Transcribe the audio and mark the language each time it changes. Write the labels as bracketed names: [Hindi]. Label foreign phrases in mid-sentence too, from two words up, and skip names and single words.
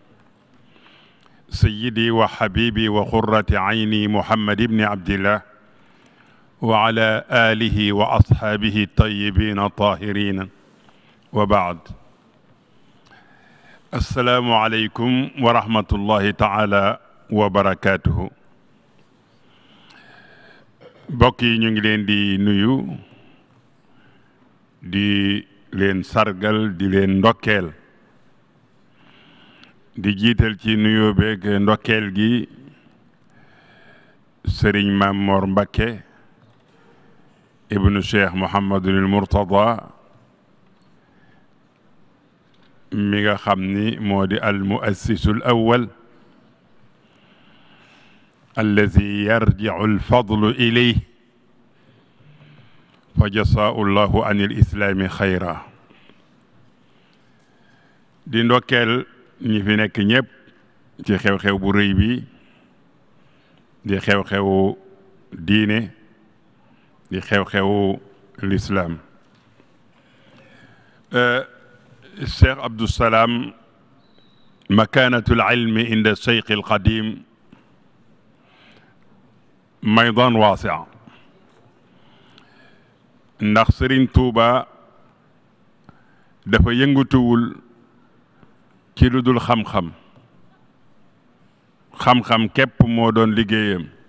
[Arabic] سيدي وحبيبي وقرة عيني محمد بن عبد الله وعلى آله وأصحابه الطيبين الطاهرين وبعد السلام عليكم ورحمة الله تعالى وبركاته [Wolof] mbokk yi ñu ngi leen di nuyu di leen sargal di leen ndokkeel di jiital ci nuyoo beeg ndokkeel gi Sëriñ Maam Mor Mbakke ibnu Cheikh Mouhamadul Mourtada mi nga xam ni moo di [Arabic] المؤسس الأول الذي يرجع الفضل إليه فجزاه الله عن الإسلام خيرا [Wolof] di ndokkeel ñi fi nekk ñëpp ci xew-xew bu rëy bi di xew-xewu diine di xew-xewu l'islam Cheikh Abdou Salam [Arabic] مكانة العلم عند [Wolof] Cheikh al Qadim [Arabic] ميدان واسع [Wolof] ndax Sëriñ Tuuba dafa yëngatuwul ci lu dul xam-xam xam-xam képp moo doon liggéeyam